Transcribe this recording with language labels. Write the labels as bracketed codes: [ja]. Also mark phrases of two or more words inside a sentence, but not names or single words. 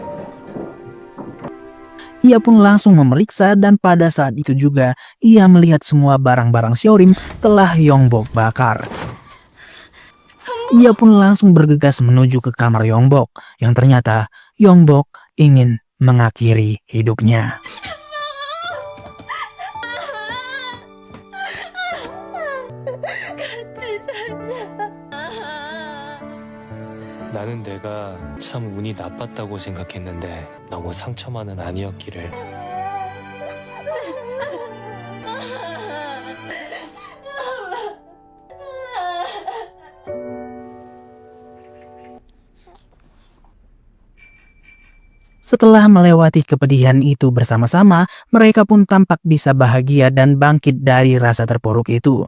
[id] Ia pun langsung memeriksa dan pada saat itu juga, ia melihat semua barang-barang Xiaorim telah Yongbok bakar. Ia pun langsung bergegas menuju ke kamar Yongbok, yang ternyata Yongbok ingin mengakhiri hidupnya. [ko] 나는 내가 참 운이 나빴다고 생각했는데 너무 상처만은 아니었기를. [id] Setelah melewati kepedihan itu bersama-sama, mereka pun tampak bisa bahagia dan bangkit dari rasa terpuruk itu.